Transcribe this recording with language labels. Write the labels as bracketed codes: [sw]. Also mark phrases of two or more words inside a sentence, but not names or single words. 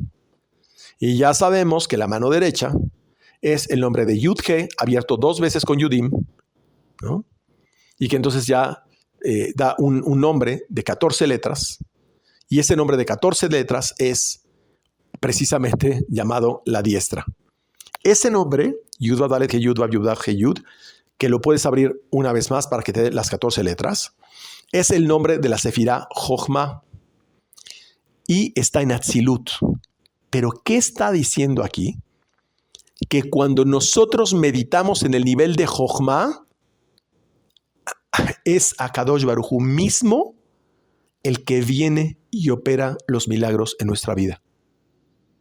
[es] Y ya sabemos que la mano derecha es el nombre de Yud-He, abierto 2 veces con Yudim, ¿no? Y que entonces ya da un nombre de 14 letras. Y ese nombre de 14 letras es precisamente llamado la diestra. Ese nombre, [he] יוד וו דלת הא יוד וו יוד וו הא יוד, [es] que lo puedes abrir una vez más para que te dé las 14 letras, es el nombre de la Sefirá Jochma y está en Atzilut. Pero ¿qué está diciendo aquí? Que cuando nosotros meditamos en el nivel de Jochma, es Akadosh Baruj Hu mismo el que viene y opera los milagros en nuestra vida.